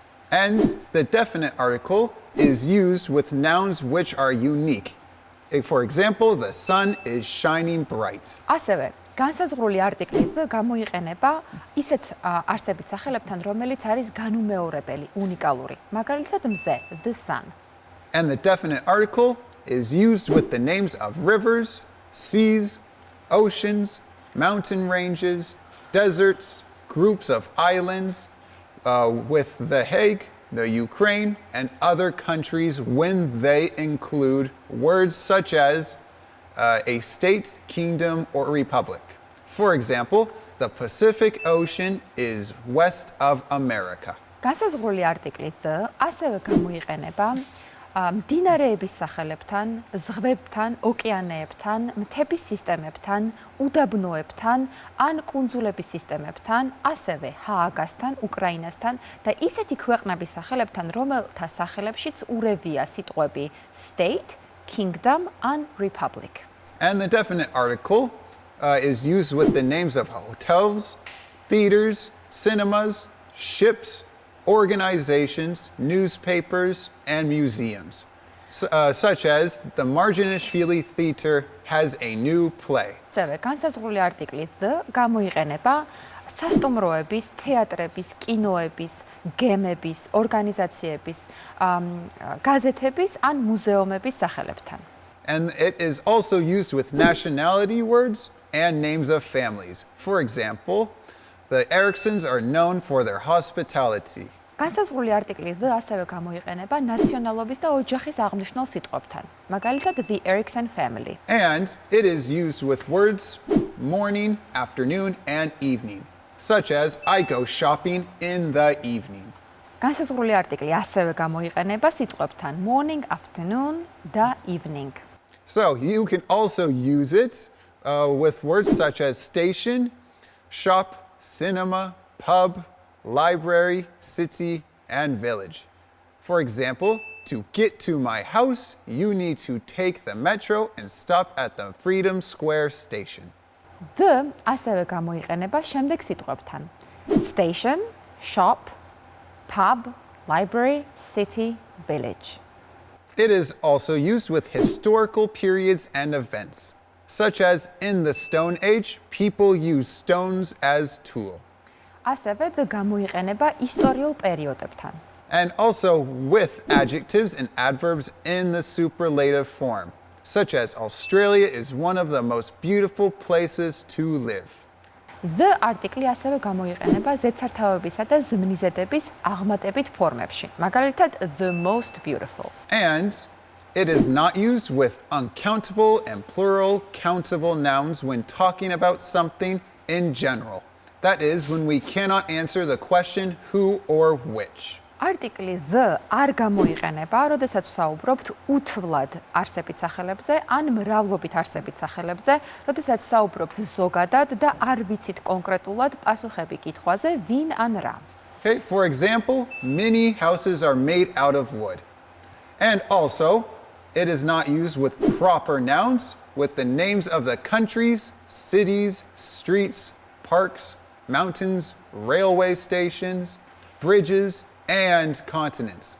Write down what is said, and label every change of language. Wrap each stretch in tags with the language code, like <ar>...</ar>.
<en>And the definite article is used with nouns which are unique. For example, the sun is shining bright.</en> <ka>ასევე, განსაზღვრული არტიკლი the გამოიყენება ისეთ არსებით სახელებთან, რომელიც არის განუმეორებელი, უნიკალური. მაგალითად, მზე,</ka> <en>the sun. And the definite article is used with the names of rivers, seas, oceans, mountain ranges, deserts, groups of islands, with the Hague, the Ukraine, and other countries when they include words such as a state, kingdom, or republic. For example, the Pacific Ocean is west of America.</en> <ka>განსაზღვრული არტიკლი the ასევე გამოიყენება მდინარეების სახელებთან, ზღვებთან, ოკეანეებთან, მთების სისტემებთან, უდაბნოებთან, ან კუნძულების სისტემებთან, ასევე ჰააგასთან, უკრაინასთან და ისეთი ქვეყნების სახელებთან, რომელთა სახელებშიც ურევია სიტყვები</ka> <en>state, kingdom,</en> <ka>ან republic.</ka> <en>And the definite article is used with the names of hotels, theaters, cinemas, ships, organizations, newspapers, and museums, such as the Marginishvili Theater has a new play.</en> <ka>ასევე განსაზღვრული არტიკლი the გამოიყენება სასტუმროების, თეატრების, კინოების, გემების, ორგანიზაციების, გაზეთების ან მუზეუმების სახელებთან.</ka> <en>And it is also used with nationality words and names of families. For example, the Eriksons are known for their hospitality.</en> <ka>განსაზღვრული არტიკლი the ასევე გამოიყენება ნაციონალობის და ოჯახის აღნიშნულ სიტყვებთან. მაგალითად,</ka> <en>the Erikson family. And it is used with words morning, afternoon, and evening, such as I go shopping in the evening.</en> <ka>განსაზღვრული არტიკლი ასევე გამოიყენება სიტყვებთან</ka> <en>morning, afternoon</en> <ka>და evening.</ka> <en>So you can also use it with words such as station, shop, cinema, pub, library, city, and village. For example, to get to my house, you need to take the metro and stop at the Freedom Square station.</en> <ka>The ასევე გამოიყენება შემდეგ სიტყვებთან</ka> <en>station, shop, pub, library, city, village. It is also used with historical periods and events, such as in the Stone Age, people used stones as tool.</en> <ka>ასევე the გამოიყენება ისტორიულ პერიოდებთან.</ka> <en>And also with adjectives and adverbs in the superlative form, such as Australia is one of the most beautiful places to live.</en> <ka>The არტიკლი ასევე გამოიყენება ზედსართავებისა და ზმნიზედების აღმატებით ფორმებში. მაგალითად,</ka> <en>the most beautiful. And it is not used with uncountable and plural countable nouns when talking about something in general. That is, when we cannot answer the question who or which.</en> <ka>არტიკლი the არ გამოიყენება, როდესაც ვსაუბრობთ უთვლად არსებით სახელებზე ან მრავლობით არსებით სახელებზე, როდესაც ვსაუბრობთ ზოგადად და არ ვიცით კონკრეტულად პასუხები კითხვაზე ვინ ან რა.</ka> <en>Okay, for example, many houses are made out of wood. And also, it is not used with proper nouns, with the names of the countries, cities, streets, parks, mountains, railway stations, bridges, and continents.</en>